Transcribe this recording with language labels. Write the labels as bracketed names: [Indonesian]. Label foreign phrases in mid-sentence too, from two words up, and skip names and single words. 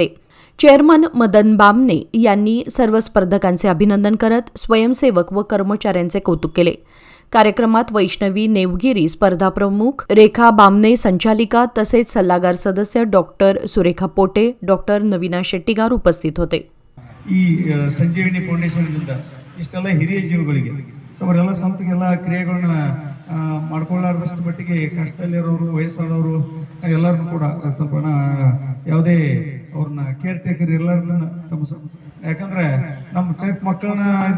[Marathi] चेअरमन मदन बामणे यांनी सर्व स्पर्धकांचे अभिनंदन करत स्वयंसेवक व कर्मचाऱ्यांचे कौतुक केले. कार्यक्रमात वैष्णवी नेवगिरी स्पर्धा प्रमुख, रेखा बामणे संचालिका तसेच सल्लागार सदस्य डॉक्टर सुरेखा पोटे, डॉक्टर नवीना शेट्टीगार उपस्थित होते. [Kannada] ಈ ಸಂಜೀವಿನಿ ಫೌಂಡೇಶನ್ನಿಂದ ಇಷ್ಟೆಲ್ಲ ಹಿರಿಯ ಜೀವಗಳಿಗೆ ಅವರೆಲ್ಲ ಸ್ವಂತಗೆಲ್ಲ ಕ್ರಿಯೆಗಳನ್ನ ಮಾಡ್ಕೊಳ್ಳಾರ್ದಷ್ಟು ಮಟ್ಟಿಗೆ ಕಷ್ಟದಲ್ಲಿರೋರು, ವಯಸ್ಸಾದವರು ಎಲ್ಲರನ್ನೂ ಕೂಡ ಸ್ವಲ್ಪ ಯಾವುದೇ ಅವ್ರನ್ನ [English] care taker [Kannada] ಎಲ್ಲರನ್ನ ಯಾಕಂದ್ರೆ ನಮ್ಮ ಚಿಕ್ಕ ಮಕ್ಕಳನ್ನ ಇದು